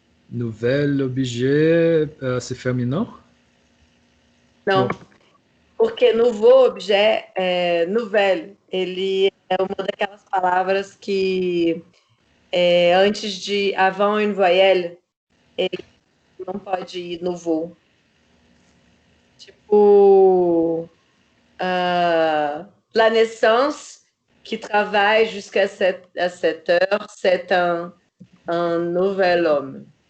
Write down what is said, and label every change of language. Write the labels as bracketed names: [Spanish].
[French] Nouvel objet, c'est féminin? [Portuguese] Não. [French] Non. [Portuguese] Porque [French] nouveau objet, nouvelle, [Portuguese] ele é uma daquelas palavras que antes de [French] avant une voyelle, [Portuguese] ele não pode ir nouveau. [French] Tipo, la naissance, qui travaille jusqu'à 7 heures, c'est un nouvel homme.